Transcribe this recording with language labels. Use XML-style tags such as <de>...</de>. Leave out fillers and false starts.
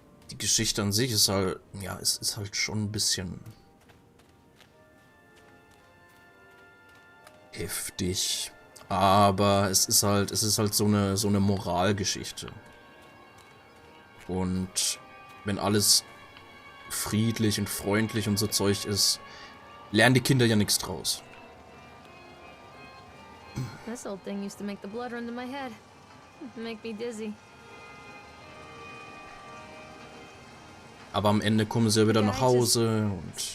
<de>Die Geschichte an sich ist halt, ja, es ist halt schon ein bisschen heftig, aber es ist halt so eine Moralgeschichte. Und wenn alles friedlich und freundlich und so Zeug ist, lernen die Kinder ja nichts draus.</de> <en>This old thing used to make the blood run to my head. Make me dizzy.</en> <de>Aber am Ende kommen sie ja wieder nach Hause und</de>